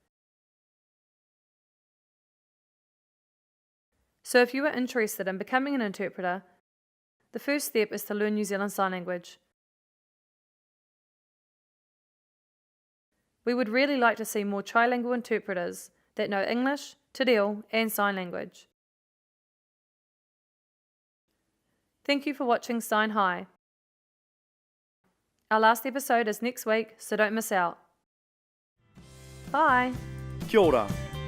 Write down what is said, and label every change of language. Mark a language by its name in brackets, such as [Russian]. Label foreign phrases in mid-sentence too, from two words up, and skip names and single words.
[English] So if you are interested in becoming an interpreter, the first step is to learn New Zealand Sign Language. We would really like to see more trilingual interpreters that know English, [Māori] te reo [English] and sign language. Thank you for watching Sign High. Our last episode is next week, so don't miss out. Bye! [Māori] Kia ora.